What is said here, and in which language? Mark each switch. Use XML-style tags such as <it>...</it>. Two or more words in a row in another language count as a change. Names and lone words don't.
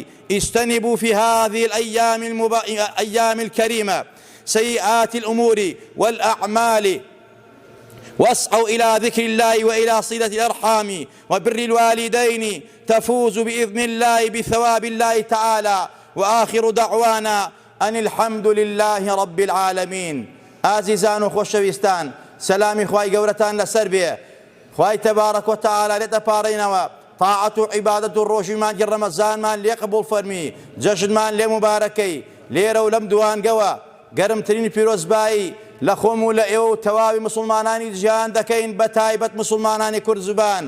<ar>اجتنبوا في هذه الأيام الكريمة سيئات الأمور والأعمال، واسعوا إلى ذكر الله وإلى صلة الأرحام وبر الوالدين، تفوز بإذن الله بثواب الله تعالى. وآخر دعوانا أن الحمد لله رب العالمين.</ar> <ckb>ئازیزان و خۆشەویستان، سەلامی خوای گەورەتان لەسەر بێ. خوای تەبارەک وتەعالا لێتە پاڕێنەوە طاعەت و عیبادەت و ڕۆژی مانگی ڕەمەزانمان لێ قبوڵ فەرمی، جەژنمان لێ مبارەکەی. لێرە و لەم دوانگەوە گەرمترین پیرۆزبایی لخۆم و لە ئێوە و تەواوی مسلمانانی جیهان دەکەین بە تایبەت مسلمانانی کورد زبان.</ckb>